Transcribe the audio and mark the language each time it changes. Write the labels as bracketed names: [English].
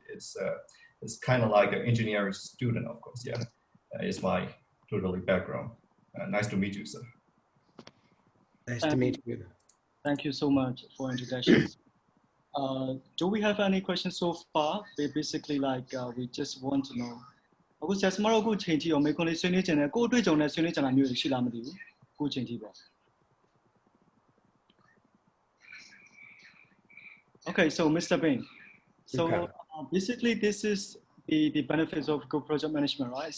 [English] It's kind of like an engineering student, of course. Yeah, it's my totally background. Nice to meet you, sir. Nice to meet you. Thank you so much for introduction. Do we have any questions so far? Basically, like we just want to know. [Burmese] အခုဆရာစမတို့အခုချိန်ကြည့်အောင်မေးခွန်းလေးဆွေးနွေးချင်တယ်ကိုအတွေ့အကြုံနဲ့ဆွေးနွေးချင်တာမျိုးရှိလားမသိဘူးအခုချိန်ကြည့်ပေါ့ [English] Okay, so Mr. Bain. So basically, this is the benefits of good project management, right?